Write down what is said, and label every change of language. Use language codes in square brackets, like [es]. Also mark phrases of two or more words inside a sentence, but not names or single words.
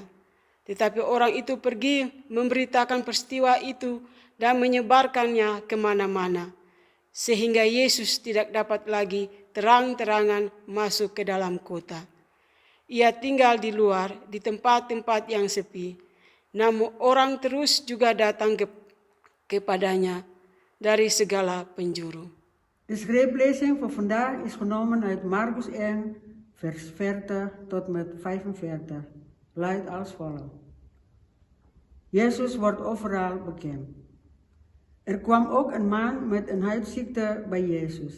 [id] Tetapi orang itu pergi memberitakan peristiwa itu dan menyebarkannya kemana-mana, sehingga Yesus tidak dapat lagi terang-terangan masuk ke dalam kota. Ia tinggal di luar, di tempat-tempat yang sepi. Namun orang terus juga datang kepadanya dari segala penjuru. [nl] De schriftlezen voor vandaag is genomen uit Markus 1, vers 40 tot met 45. Luidt als volgt. Jezus wordt overal bekend. Er kwam ook een man met een huidziekte bij Jezus.